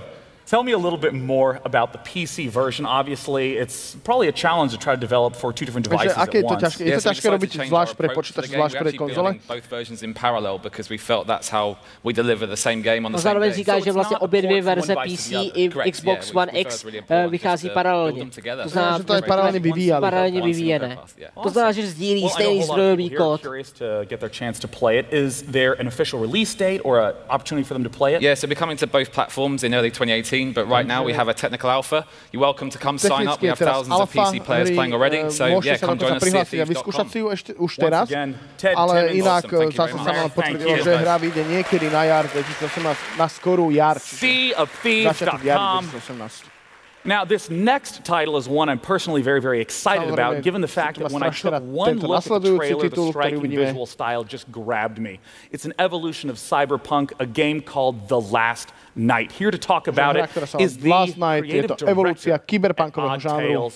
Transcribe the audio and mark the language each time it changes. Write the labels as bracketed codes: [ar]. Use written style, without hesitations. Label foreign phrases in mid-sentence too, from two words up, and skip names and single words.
[en] Tell me a little bit more about the PC version. Obviously, it's probably a challenge to try to develop for 2 different devices at once. [sk] Je to ťažké robiť zvlášť pre počítač, zvlášť pre konzole. [en] Both versions in parallel because we felt that's how we deliver the same game on the same day. [cs] Zároveň říká, že vlastně obě dvě verze PC i Xbox One X vychází paralelně. To znamená, že to je paralelně vyvíjené. To znamená, že sdílí stejný zdrojový kód. [en] Is there an official release date or an opportunity for them to play it? Yeah, so we're coming to both platforms in early 2018. But right now we have a technical alpha. You're welcome to come sign up. We have thousands of PC players playing already. So yeah, come join us. [sk] Vyskúšať si ju ešte už teraz, ale inak zase sa nám potvrdilo, že hra vyjde niekedy na jar 2018, na skorú jar. [en] SeaOfThieves.com. Now, this next title is one I'm personally very, very excited about, given the fact that when I took one look at the trailer, the striking visual style just grabbed me. It's an evolution of cyberpunk, a game called The Last Night. Here to talk about it is the creative director at Odd Tales.